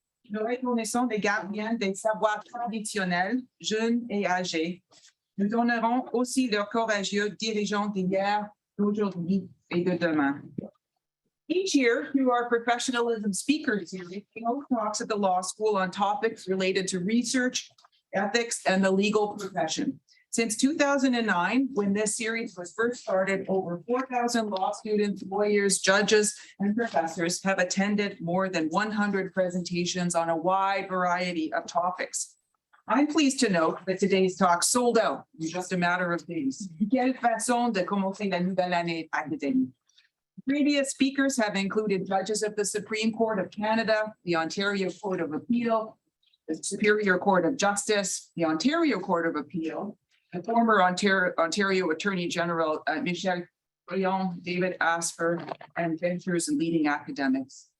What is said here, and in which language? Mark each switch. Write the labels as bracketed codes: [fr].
[fr] Nous reconnaissons les gardiens des savoirs traditionnels, jeunes et âgés. Nous honorons aussi leurs courageux dirigeants d'hier, d'aujourd'hui et de demain. [en] Each year, through our professionalism speaker series, we host talks at the law school on topics related to research, ethics, and the legal profession. Since 2009, when this series was first started, over 4,000 law students, lawyers, judges, and professors have attended more than 100 presentations on a wide variety of topics. I'm pleased to note that today's talk sold out in just a matter of days. [fr] Quelle façon de commencer la nouvelle année académique. [en] Previous speakers have included judges of the Supreme Court of Canada, the Ontario Court of Appeal, the Superior Court of Justice, the Ontario Court of Appeal, the former Ontario Attorney General Michel Brion, David Asper, and ventures and leading academics.